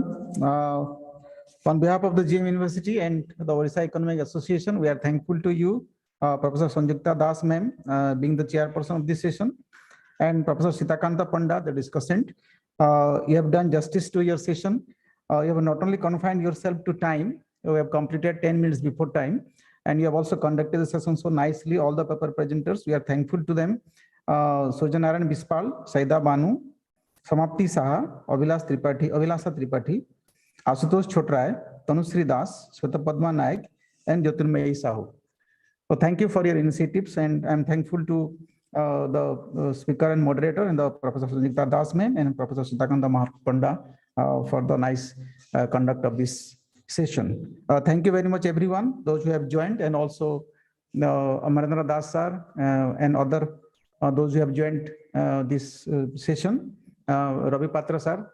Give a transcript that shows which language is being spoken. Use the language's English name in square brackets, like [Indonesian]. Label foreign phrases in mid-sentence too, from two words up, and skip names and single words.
[English] On behalf of the GM University and the Orissa Economic Association, we are thankful to you, Professor Sanjukta Das ma'am, being the chairperson of this session, and Professor Sitakanta Panda, the discussant. You have done justice to your session. You have not only confined yourself to time, you have completed 10 minutes before time, and you have also conducted the session so nicely. All the paper presenters, we are thankful to them. Sojanaran Bispal, Saida Banu, Samapti Saha, Avilasa Tripathi, Asutosh Chotray, Tanusri Das, Swetapadma Naik, and Jyotirmayi Sahu. So thank you for your initiatives, and I'm thankful to the speaker and moderator and the Professor Sanjukta Das ma'am and Professor Sitakanta Panda for the nice conduct of this session. Thank you very much, everyone, those who have joined, and also Amarendra Das sir and other those who have joined this session, Ravi Patra sir.